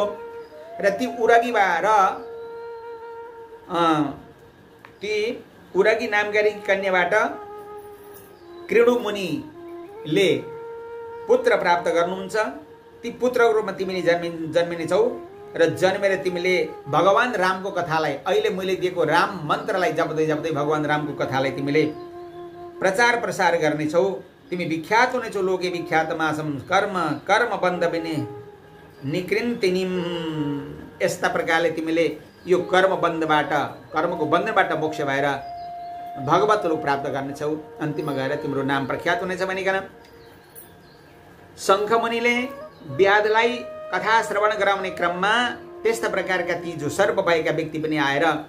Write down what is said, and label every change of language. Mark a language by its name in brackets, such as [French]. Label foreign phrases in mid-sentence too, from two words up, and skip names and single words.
[Nepali] र ती उरगी नाम गरेकी कन्याबाट कृणु मुनिले पुत्र प्राप्त गर्नुहुन्छ। ती पुत्रको रूपमा तिमीले जन्मिनेछौ र जन्मेर तिमीले भगवान रामको कथालाई, अहिले मैले दिएको राम मन्त्रलाई जप्दै जप्दै भगवान रामको कथालाई तिमीले प्रचार प्रसार गर्नेछौ। तिमी विख्यात हुनेछौ। [Sanskrit] लोके विख्यात मासम कर्म कर्म बन्ध बिने निकृन्तिनिम। [Nepali] यस्ता प्रकारले तिमीले यो कर्मको बन्धनबाट मोक्ष भएर भगवत रूप प्राप्त गर्नेछौ। अन्तिममा गएर तिम्रो नाम प्रख्यात हुनेछ भनिकन शङ्खमुनिले व्याधलाई कथा श्रवण गराउने क्रममा त्यस्ता प्रकारका ती जो सर्प भएका व्यक्ति पनि आएर